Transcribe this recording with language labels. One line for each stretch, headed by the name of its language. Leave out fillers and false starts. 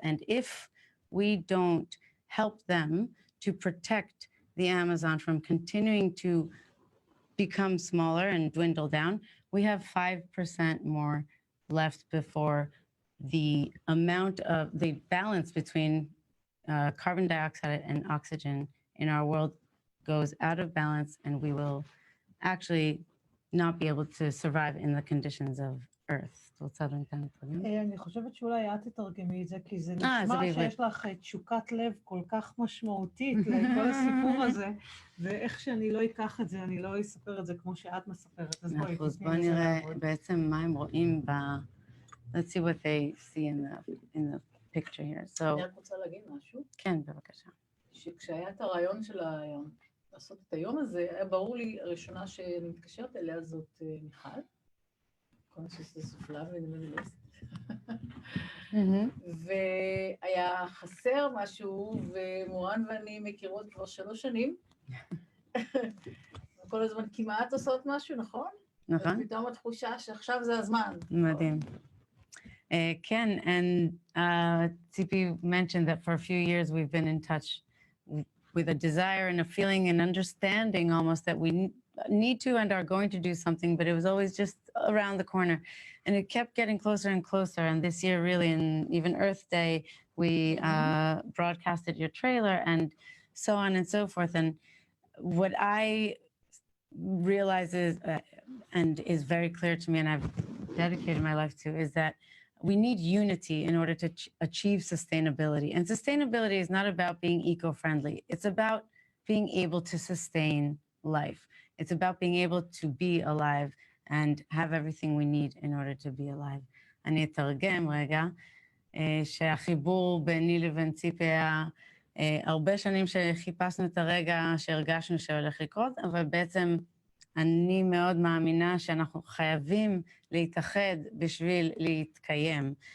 English: And if we don't help them to protect the Amazon from continuing to become smaller and dwindle down, we have 5% more left before the amount of the balance between carbon dioxide and oxygen in our world goes out of balance, and we will actually not be able to survive in the conditions of Earth.
Hebrew: אני חושבת שאולי את תתרגמי את זה, כי זה נשמע שיש לך תשוקת לב כל כך משמעותית לכל הסיפור הזה, ואיך שאני לא אקח את זה, אני לא אספר את זה כמו שאת מספרת. אז בואי נראה בעצם מה הם רואים
English: Let's see what they see in the picture here. So,
Hebrew: אני רק רוצה להגיד משהו. כן, בבקשה. שכשהיה את הרעיון של לעשות את היום הזה, היה ברור לי, הראשונה שאני מתקשרת אליה זאת מיכל.
English: Consciousness of Love Minimalist.
Hebrew: והיה חסר משהו, ומורן ואני מכירות כבר 3 שנים. כל הזמן כמעט עושות משהו, נכון? נכון. ופתאום התחושה שעכשיו זה הזמן. מדהים.
English: Ken and Tzipi mentioned that for a few years we've been in touch with a desire and a feeling and understanding almost that we need to and are going to do something, but it was always just around the corner. And it kept getting closer and closer. And this year, really, in even Earth Day, we broadcasted your trailer and so on and so forth. And what I realize is, and is very clear to me, and I've dedicated my life to, is that we need unity in order to achieve sustainability. And sustainability is not about being eco-friendly. It's about being able to sustain life. It's about being able to be alive and have everything we need in order to be alive.
Hebrew: אני אתרגם רגע, שהחיבור ביני לבין ציפי היה הרבה שנים שחיפשנו את הרגע שהרגשנו שהולך לקרות, אבל בעצם אני מאוד מאמינה שאנחנו חייבים להתאחד בשביל להתקיים.